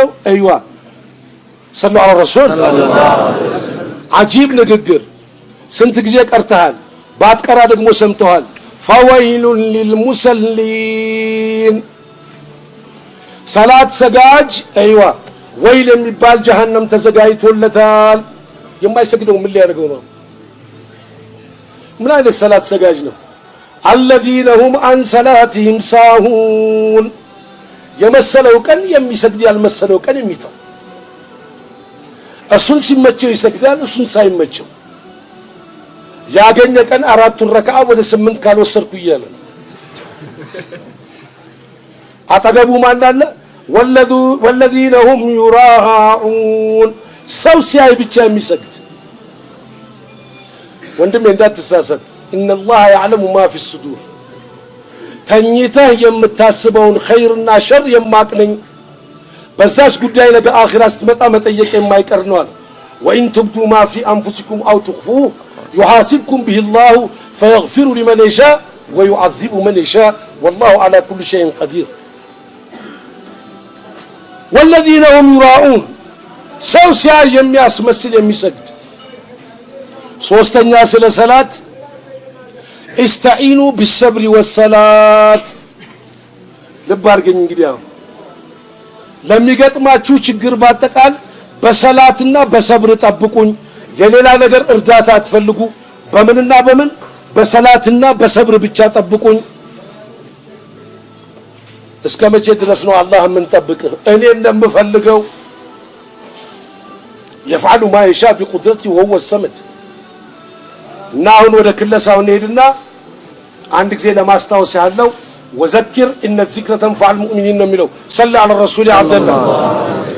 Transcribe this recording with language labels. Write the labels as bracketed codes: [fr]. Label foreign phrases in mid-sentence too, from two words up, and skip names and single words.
[am] አይዋ [ar] صلى الله عليه وسلم [am] አጂብ ንግግር ስንት ጊዜ ቀርተሃል፣ ባትቀራ ደግሞ ሰምተዋል። [ar] فويل للمصلين [am] ሰላት ሰጋጅ አይዋ ወይል የሚባል ጀሃነም ተዘጋጅቶለታል። የማይሰግደው ምን ሊያደርገው ነው? ምን አይነት ሰላት ሰጋጅ ነው? [ar] الذين هم عن صلاتهم ساهون [am] የመሰለው ቀን የሚሰግድ ያልመሰለው ቀን የሚተው፣ እሱን ሲመቸው ይሰግዳል፣ እሱን ሳይመቸው ያገኘ ቀን አራቱን ረካዓ ወደ 8 ካልወሰድኩ እያለ አጠገቡ ማን አለ? [ar] والذين هم يراعون [am] ሰው ሲያይ ብቻ የሚሰግድ። ወንድሜ እንዳትሳሳት። [ar] إن الله يعلم ما في الصدور [am] ተኝተህ የምታስበውን ኸይርና ሸር የማቅነኝ በዛች ጉዳይ ነገ አኺራ ስትመጣ መጠየቅ የማይቀር ነው አለ። [ar] وإن تبدوا ما في أنفسكم أو تخفوه يحاسبكم به الله فيغفر لمن يشاء ويعذب من يشاء والله على كل شيء قدير. والذين هم يراعون [am] ሰው ሲያይ የሚያስመስል የሚሰግድ። ሶስተኛ ስለ ሰላት [ar] استعينوا بالصبر والصلاة [am] ልብ አድርገኝ። እንግዲህ ለሚገጥማችሁ ችግር ባጠቃል በሰላትና በሰብር ጠብቁኝ። የሌላ ነገር እርዳታ አትፈልጉ። በምንና በምን? በሰላትና በሰብር ብቻ ጠብቁኝ። እስከ መቼ ድረስ ነው አላህ ምን ጠብቅህ? እኔ እንደምፈልገው [ar] يفعل ما يشاء بقدرته وهو الصمد። [am] እና አሁን ወደ ክለሳው እንሄድና አንድ ጊዜ ለማስታወስ ያለው [ar] وذكر إن الذكرى تنفع المؤمنين [am] ነው የሚለው። [ar] صل على الرسول يا عبد الله